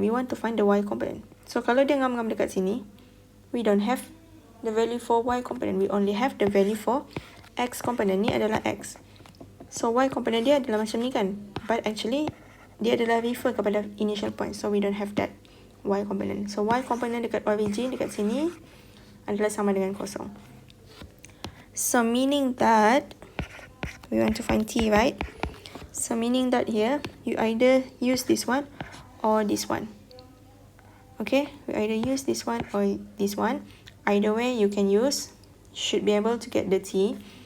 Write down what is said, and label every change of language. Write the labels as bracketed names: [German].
[English] We want to find the y component. So [Malay] kalau dia ngam-ngam dekat sini, [English] we don't have the value for y component. We only have the value for x component. [Malay] Ni adalah x. So y component dia adalah macam ni kan. [English] But actually, [Malay] dia adalah refer kepada initial point. [English] So we don't have that y component. [Malay] So y component dekat origin, dekat sini, adalah sama dengan kosong. [English] So meaning that, we want to find t, right? So meaning that here, you either use this one or this one. Okay, you either use this one or this one. Either way you can use, should be able to get the t.